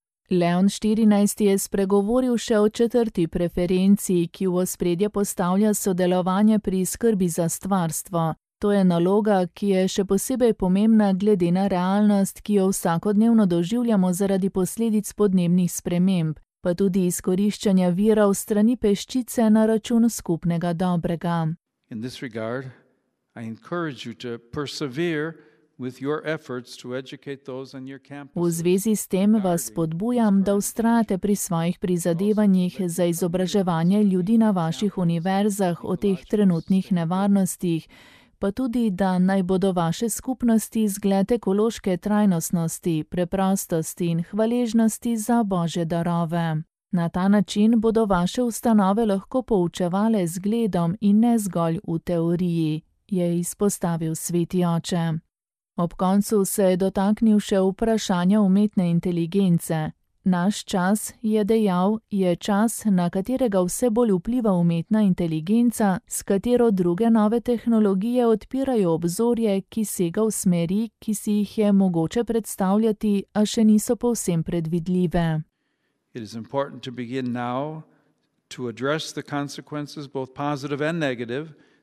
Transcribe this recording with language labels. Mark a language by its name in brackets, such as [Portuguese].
[Slovenian] Leon XIV. Je spregovoril še o četrti preferenci, ki v ospredje postavlja sodelovanje pri skrbi za stvarstvo. To je naloga, ki je še posebej pomembna glede na realnost, ki jo vsakodnevno doživljamo zaradi posledic podnebnih sprememb, pa tudi izkoriščanja vira v strani peščice na račun skupnega dobrega. [English] In this regard, I encourage you to persevere with your efforts to educate those on your campus. [Slovenian] V zvezi s tem vas spodbujam, da vztrajate pri svojih prizadevanjih za izobraževanje ljudi na vaših univerzah o teh trenutnih nevarnostih, pa tudi, da naj bodo vaše skupnosti zgled ekološke trajnostnosti, preprostosti in hvaležnosti za Božje darove. Na ta način bodo vaše ustanove lahko poučevale zgledom in ne zgolj v teoriji, je izpostavil Sveti Oče. Ob koncu se je dotaknil še vprašanja umetne inteligence. Naš čas, je dejal, je čas, na katerega vse bolj vpliva umetna inteligenca, s katero druge nove tehnologije odpirajo obzorje, ki sega v smeri, ki si jih je mogoče predstavljati, a še niso povsem predvidljive. [English] It is important to begin now to address the consequences both positive and negative